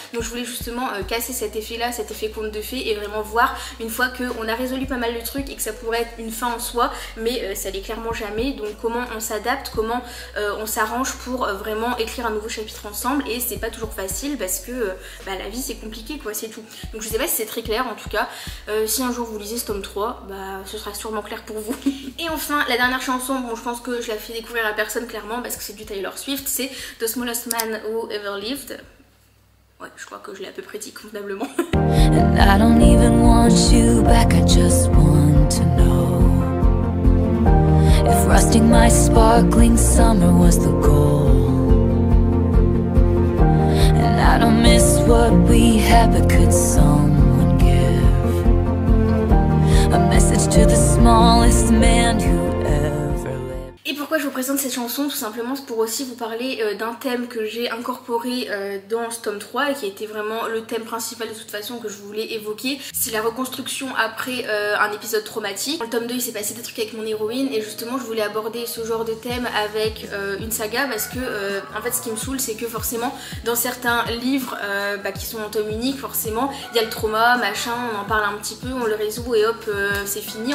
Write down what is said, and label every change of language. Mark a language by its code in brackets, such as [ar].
[fr] Donc je voulais justement casser cet effet là, cet effet conte de fées, et vraiment voir une fois qu'on a résolu pas mal de trucs et que ça pourrait être une fin en soi, mais ça l'est clairement jamais, donc comment on s'adapte, comment on s'arrange pour vraiment écrire un nouveau chapitre ensemble, et c'est pas toujours facile parce que bah, la vie c'est compliqué quoi, c'est tout. Donc je sais pas si c'est très clair, en tout cas si un jour vous lisez ce tome 3, bah ce sera sûrement clair pour vous. Et enfin la dernière chanson, bon je pense que je la fais découvrir à personne clairement parce que c'est du Taylor Swift, c'est The Smallest Man Who Ever Lived. Ouais, je crois que je l'ai à peu près dit convenablement. [en] And I don't even want you back, I just want to know if rusting my sparkling summer was the goal. And I don't miss what we had, but could someone give a message to the smallest man who ever lived. [fr] Et pour pourquoi je vous présente cette chanson? Tout simplement c'est pour aussi vous parler d'un thème que j'ai incorporé dans ce tome 3 et qui était vraiment le thème principal de toute façon que je voulais évoquer. C'est la reconstruction après un épisode traumatique. Dans le tome 2 il s'est passé des trucs avec mon héroïne et justement je voulais aborder ce genre de thème avec une saga parce que en fait ce qui me saoule c'est que forcément dans certains livres qui sont en tome unique, forcément il y a le trauma, machin, on en parle un petit peu, on le résout et hop c'est fini.